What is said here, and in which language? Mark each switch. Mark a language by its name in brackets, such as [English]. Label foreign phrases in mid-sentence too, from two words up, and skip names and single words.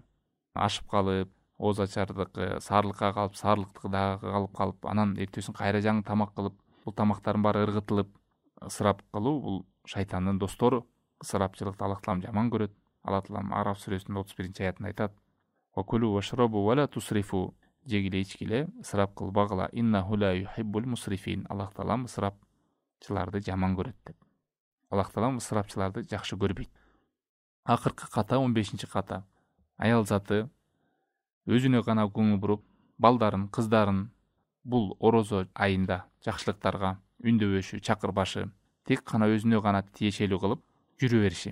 [Kyrgyz] Ашып калып, ооз ачардыкы, саарлыкка калып, саарлыктыкы дагы калып, анан эртесин кайра жаңы тамак кылып, бул тамактардын баары ыргытылып, ысырап кылуу бул шайтандын достору. Ысырапчылыкты Аллах таалам жаман көрөт. Аллах таалам Араф сүрөсүнүн 31-аятында айтат: [Arabic] "وكلوا واشربوا ولا تسرفوا", [Kyrgyz] жегиле ичкиле, ысырап кылбагыла. [Arabic] "إنه لا يحب المسرفين", [Kyrgyz] Аллах таалам ысырапчыларды жаман көрөт деп. Аллах таалам ысырапчыларды жакшы көрбөйт. Акыркы ката, 15-чи ката. Аял заты өзүнө гана көңүл буруп, балдарын, кыздарын бул орозо айында жакшылыктарга үндөбөшү, чакырбашы, тек гана өзүнө гана тиешелүү кылып жүрө бериши.